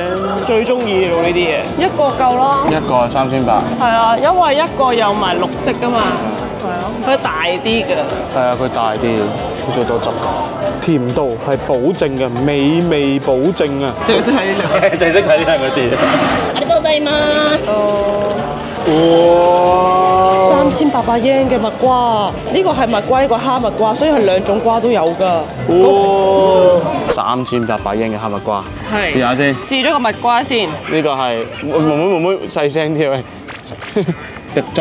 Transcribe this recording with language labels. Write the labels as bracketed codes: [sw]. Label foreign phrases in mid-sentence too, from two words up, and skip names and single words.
[yue] 最中意做呢啲嘢，一個夠啦。一個3800。係啊，因為一個有埋綠色㗎嘛。係啊，佢大啲㗎。係啊，佢大啲，好似好多汁㗎。甜度係保證嘅，美味保證啊！淨係識睇呢兩個字。淨係識睇呢兩個字。 [ja] ありがとうございます。哇 [yue] ！3800 yen 嘅蜜瓜，呢個係蜜瓜，呢個哈密瓜，所以係兩種瓜都有㗎。哇！3800 yen 嘅哈密瓜，係試下先。試咗個蜜瓜先。呢個係妹細聲啲喂，滴汁